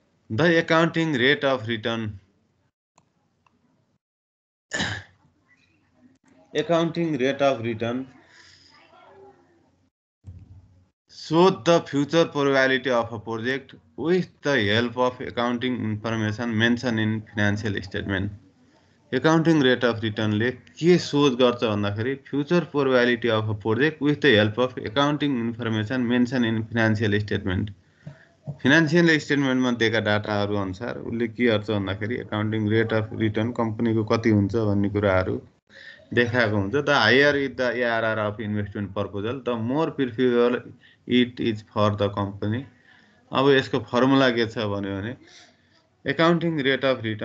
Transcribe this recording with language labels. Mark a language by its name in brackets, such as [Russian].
[English] The accounting rate of return accounting rate of return show the future probability of a project with the help of accounting information mentioned in financial statement. Accounting rate of return [Nepali] ले के सोच गर्छ भन्दाखेरि [English] future probability of a project with the help of accounting information mentioned in financial statement. [Nepali] Financial statement मा दिएका डाटाहरु अनुसार उले के गर्छ भन्दाखेरि accounting rate of return कम्पनीको कति हुन्छ भन्ने कुराहरु देखाएको हुन्छ [English] the higher is the ARR of investment proposal the more preferable it is for the company [Nepali] अब यसको फर्मुला के छ भने एकाउन्टिङ रेट अफ